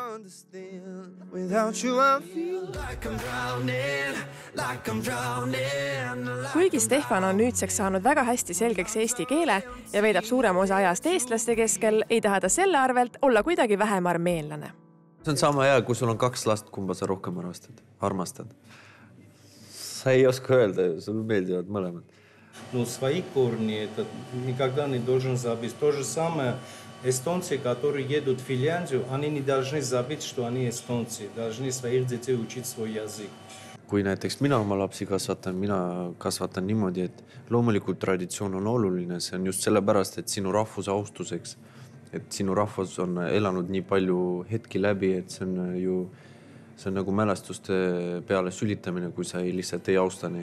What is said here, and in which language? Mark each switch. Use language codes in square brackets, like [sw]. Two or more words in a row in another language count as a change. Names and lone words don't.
[et] Kuigi Stefan on nüüdseks saanud väga hästi selgeks eesti keele ja veedab suurema osa ajast eestlaste keskel, ei taha ta selle arvelt olla kuidagi vähem armeenlane. See on sama hea, kui sul on 2 last, kumba sa rohkem armastad. Sa ei oska öelda, sul meeldivad mõlemad. [ru] Ну, свои корни, это никогда не должен забыть. То же самое эстонцы, которые едут в Финляндию, они не должны забыть, что они эстонцы. Должны своих детей учить свой язык. [et] Kui näiteks mina oma lapsi kasvatan niimoodi, et loomulikult traditsioon on oluline, see on just sellepärast, et sinu rahvuse austuseks, et sinu rahvus on elanud nii palju hetki läbi, et see on nagu mälestuste peale sülitamine, kui sa lihtsalt ei austa neid.